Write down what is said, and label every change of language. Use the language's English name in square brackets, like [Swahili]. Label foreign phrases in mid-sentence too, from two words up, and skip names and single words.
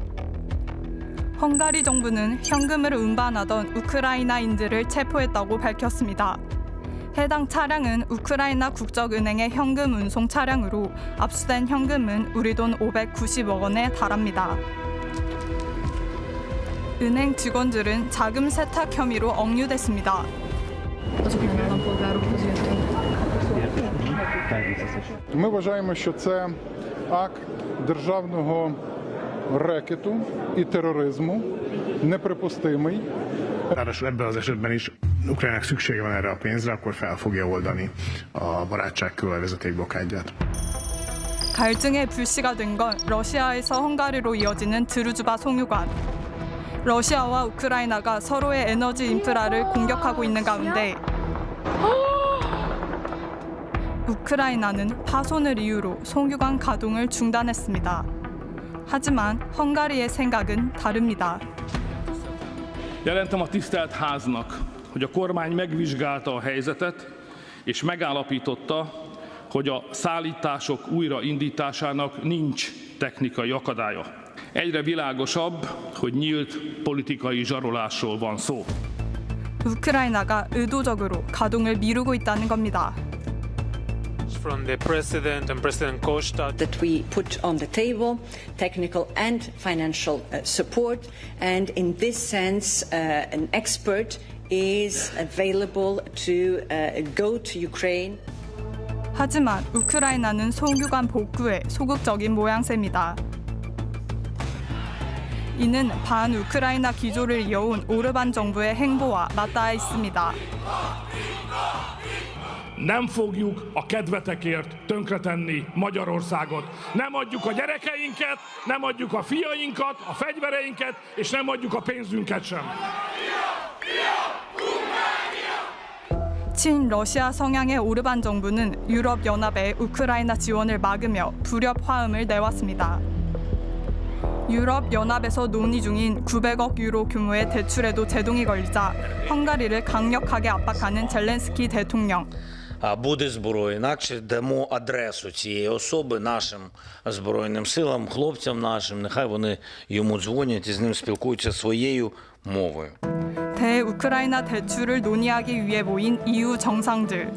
[Korean] 헝가리 정부는 현금을 운반하던 우크라이나인들을 체포했다고 밝혔습니다. 해당 차량은 우크라이나 국적은행의 현금 운송 차량으로 압수된 현금은 우리 돈 590억 원에 달합니다. 은행 직원들은 자금 세탁 혐의로 억류됐습니다. [Ukrainian] Ми вважаємо, що це акт державного рекету і тероризму, неприпустимий. [Hungarian] Ráadásul ebben az esetben is Ukrajnának szüksége van erre a pénzre, akkor fel fogja oldani a barátságkővel vezetékblokádját. [Korean] 갈증의 불씨가 된 건 러시아에서 헝가리로 이어지는 드루즈바 송유관. 러시아와 우크라이나가 서로의 에너지 인프라를 공격하고 있는 가운데 우크라이나는 파손을 이유로 송유관 가동을 중단했습니다. 하지만 헝가리의 생각은 다릅니다. [Hungarian] Jelentem a tisztelt háznak, hogy a kormány megvizsgálta a helyzetet, és megállapította, hogy a szállítások újraindításának nincs technikai akadálya. Egyre világosabb, hogy nyílt politikai zsarolásról van szó. [Korean] 우크라이나가 의도적으로 가동을 미루고 있다는 겁니다. [English] From the president and President Costa that we put on the table technical and financial support, and in this sense an expert is available to go to Ukraine. [Korean] 하지만 우크라이나는 송유관 복구에 소극적인 모양새입니다. 이는 반우크라이나 기조를 이어온 오르반 정부의 행보와 맞닿아 있습니다. [Hungarian] Nem fogjuk a kedvetekért tönkretenni Magyarországot. Nem adjuk a gyerekeinket, nem adjuk a fiainkat, a fegyvereinket, és nem adjuk a pénzünket sem. [Korean] 친러시아 성향의 오르반 정부는 유럽연합의 우크라이나 지원을 막으며 불협 화음을 내왔습니다. 유럽연합에서 논의 중인 900억 유로 규모의 대출에도 제동이 걸리자 헝가리를 강력하게 압박하는 젤렌스키 대통령. [Ukrainian] Буде зброя, інакше дамо адресу цієї особи нашим Збройним силам, хлопцям нашим, нехай вони йому дзвонять і з ним спілкуються своєю мовою. [Korean] 대우크라이나 대출을 논의하기 위해 모인 EU 정상들.